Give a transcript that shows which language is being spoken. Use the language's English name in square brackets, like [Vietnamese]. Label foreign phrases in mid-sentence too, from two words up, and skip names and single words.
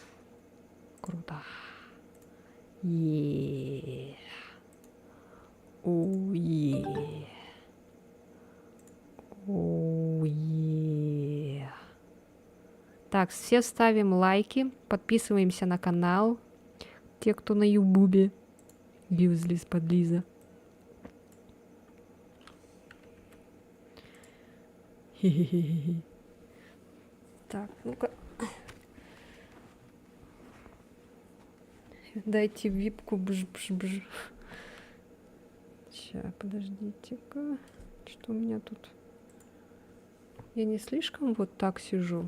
[Russian] Круто. Е. О-е. О-е. Так, все ставим лайки, подписываемся на канал. Те, кто на Ютубе. Юзлис подлиза. Хе-хе-хе. Так, ну-ка. Дайте випку. Бж-бж-бж. Сейчас, подождите-ка. Что у меня тут? Я не слишком вот так сижу.